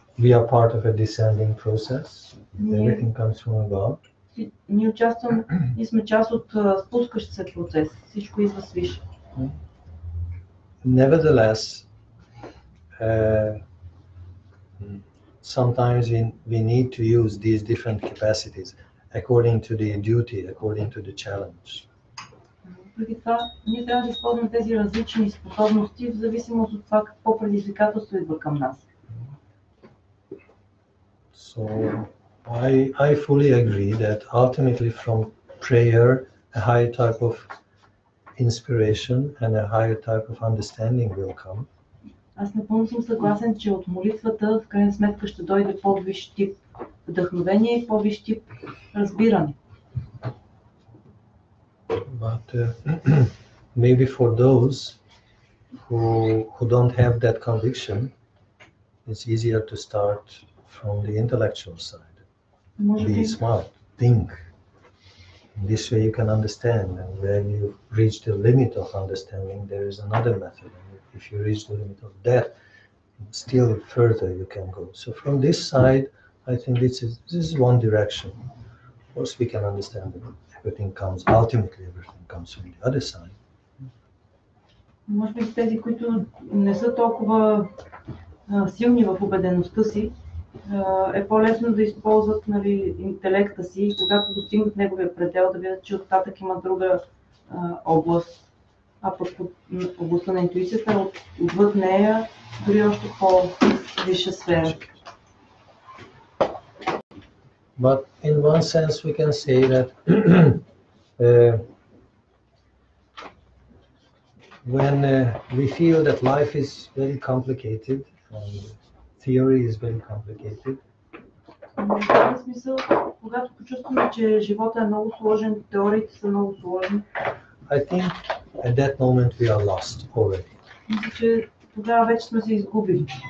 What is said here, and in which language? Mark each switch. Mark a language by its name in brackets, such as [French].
[English] We are part of a descending process. Everything comes from above. [Bulgarian] Ние сме част от спускащ се процес. Всичко идва свише. [English] Nevertheless, sometimes we need to use these different capacities according to the duty, according to the challenge. [Bulgarian] Преди това, ние трябва да използваме тези различни способности в зависимост от това какво предизвикателство идва към нас. [English] So I fully agree that ultimately from prayer a higher type of inspiration and a higher type of understanding will come. [Bulgarian] Аз напълно съм съгласен, че от молитвата в крайна сметка ще дойде по-висш тип вдъхновение и по-висш тип разбиране. [English] But maybe for those who don't have that conviction, it's easier to start from the intellectual side. Be smart, think. In this way you can understand, and when you reach the limit of understanding, there is another method. And if you reach the limit of that, still further you can go. So from this side, I think this is one direction. Of course, we can understand that ultimately everything comes from the other side. [Bulgarian] Може би тези, които не са толкова силни в убедеността си, е по-лесно да използват, нали, интелекта си и когато достигнат неговия предел, да видят, че оттатък има друга област, а пък областта на интуицията отвъд нея дори още по-висша сфера. [English] But in one sense we can say that when we feel that life is very complicated and theory is very complicated, [Bulgarian] В този смисъл, когато почувстваме, че живота е много сложен, теориите са много сложни, [English] I think at that moment we are lost already. [Bulgarian] мисля, че тогава вече сме се изгубили.